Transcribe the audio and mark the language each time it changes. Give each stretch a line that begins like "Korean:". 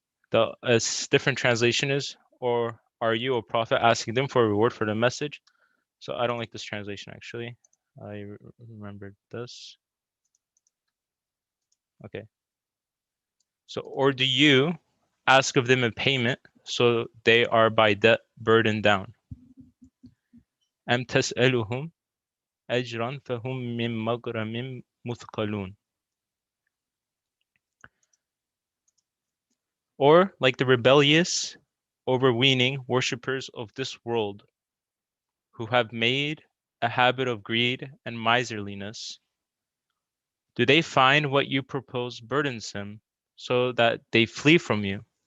English: The different translation is, or are you, a prophet, asking them for a reward for the message? So I don't like this translation, actually. I remembered this. Okay. So, or do you ask of them a payment so they are by debt burdened down?
Arabic: أم تسألهم أجرا فهم من مغرم مثقلون.
English: Or like the rebellious, overweening worshippers of this world, who have made a habit of greed and miserliness, do they find what you propose burdensome, so that they flee from you?